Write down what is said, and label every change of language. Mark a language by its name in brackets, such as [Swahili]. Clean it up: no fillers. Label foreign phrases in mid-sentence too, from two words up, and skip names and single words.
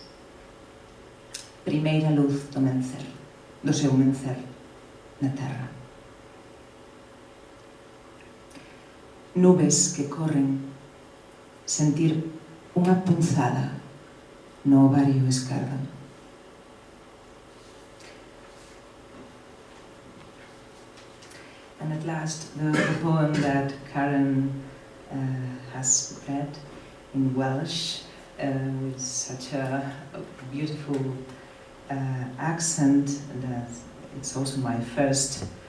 [Galician] Primeira luz do mencer, do seu mencer na terra. Nubes que corren, sentir unha punzada no ovario esquerdo. [English] And at last, the poem that Karen has read in Welsh, with such a beautiful accent that it's also my first